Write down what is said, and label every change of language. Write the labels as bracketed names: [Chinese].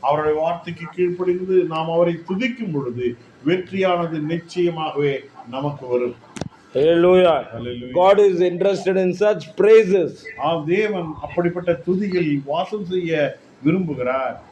[Tamil] அவருடைய வார்த்தைக்கு கீழ்ப்படிந்து நாம் அவரை துதிக்கும் பொழுது வெற்றியானது நிச்சயமாகவே நமக்கு வரும். [English] Hallelujah. God is interested in such praises. [Tamil] தேவன் அப்படிப்பட்ட துதிகளில் வாசம் செய்ய விரும்புகிறார்.